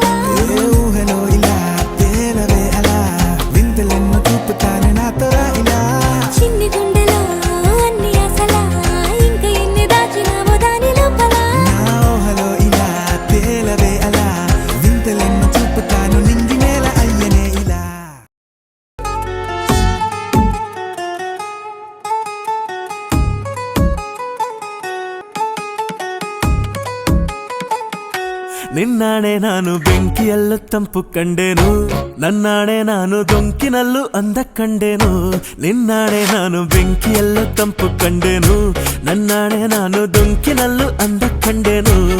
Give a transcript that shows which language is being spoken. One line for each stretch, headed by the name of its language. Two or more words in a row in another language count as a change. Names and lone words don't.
Telugu: ఏ ఊహలో ఇలా తేలవే అలా వింతలెన్నో చూపుతాను నాతో రా ఇలా చిన్ని గుండెలో అన్ని ఆశలా ఇంకా ఎన్ని దాచినావో దాని లోపల నా ఊహలో ఇలా తేలవే అలా వింతలెన్నో చూపుతాను నింగి నేల అయ్యనే ఇలా
Kannada: ನಿನ್ನಾಣೆ ನಾನು ಬೆಂಕಿಯಲ್ಲೂ ತಂಪು ಕಂಡೇನು ನನ್ನಾಣೆ ನಾನು ದೊಂಕಿನಲ್ಲೂ ಅಂದ ಕಂಡೇನು ನಿನ್ನಾಣೆ ನಾನು ಬೆಂಕಿಯಲ್ಲೂ ತಂಪು ಕಂಡೇನು ನನ್ನಾಣೆ ನಾನು ದೊಂಕಿನಲ್ಲೂ ಅಂದ ಕಂಡೇನು